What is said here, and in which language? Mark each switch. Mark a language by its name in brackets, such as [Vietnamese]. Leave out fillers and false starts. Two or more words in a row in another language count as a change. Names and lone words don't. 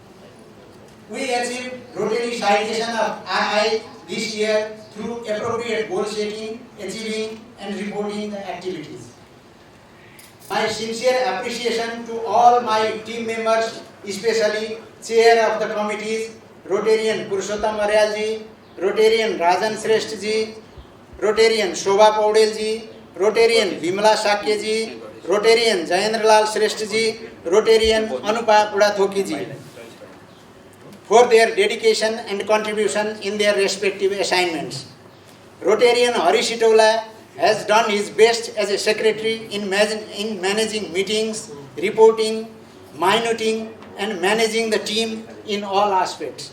[English] We achieved Rotary citation of II this year through appropriate goal setting, achieving and reporting the activities. My sincere appreciation to all my team members, especially chair of the committees, Rotarian Purushottam Aryalji, Rotarian Rajan Shrestha ji, Rotarian Shobha Paudel ji, Rotarian Vimala Sakya ji, Rotarian Jayendra Lal Shrestha ji, Rotarian Anupa Pudathoki ji, for their dedication and contribution in their respective assignments. Rotarian Hari Sitaula has done his best as a secretary in managing meetings, reporting, minuting, and managing the team in all aspects.